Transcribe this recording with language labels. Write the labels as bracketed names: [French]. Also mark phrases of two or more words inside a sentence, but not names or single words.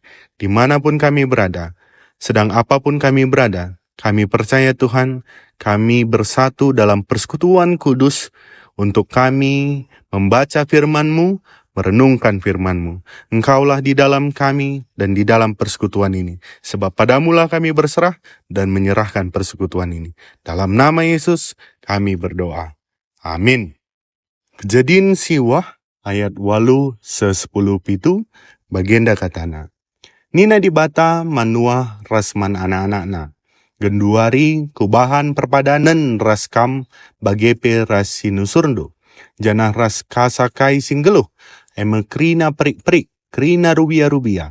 [Indonesian] Dimanapun kami berada, sedang apapun kami berada, kami percaya Tuhan, kami bersatu dalam persekutuan kudus untuk kami membaca firman-Mu, merenungkan firman-Mu. Engkaulah di dalam kami dan di dalam persekutuan ini. Sebab padamulah kami berserah dan menyerahkan persekutuan ini. Dalam nama Yesus kami berdoa. Amin. [Batak Karo] Kejadian siwah ayat 8 se-10 pitu bagian katana. Nina di bata manua rasman anak-anakna. Genduari kubahan perpadanan raskam bagepe rasinusurndo. Janah ras kasakai singgeluh. Eme krina perik-perik, krina rubia-rubia.